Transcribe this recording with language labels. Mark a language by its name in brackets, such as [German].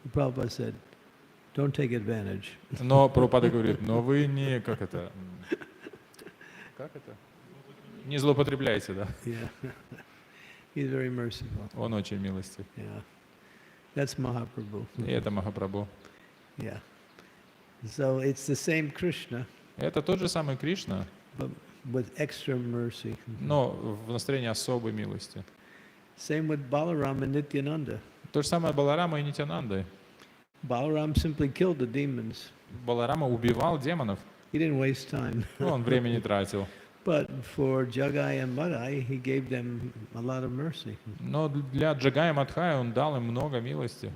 [English] Prabhupada said, don't take advantage. [Russian] Но Прабхупада говорит, но вы не, как это, не злоупотребляйте, да? [English] Yeah. He's very merciful. [Russian] Он очень милостив. [English] Yeah. That's Mahaprabhu. [Russian] И это Махапрабху. [English] Yeah. So it's the same Krishna, [Russian] Это тот же самый Кришна, [English] but with extra mercy. [Russian] но в настроении особой милости. [English] Same with Balaram and Nityananda. [Russian] То же самое Баларама и Нитянанда. [English] Balaram simply killed the demons. [Russian] Баларама убивал демонов, [English] He didn't waste time. [Russian] он время не тратил. [English] But for Jagai and Madai, he gave them a lot of mercy. [Russian] Но для Джагая Мадхая он дал им много милости,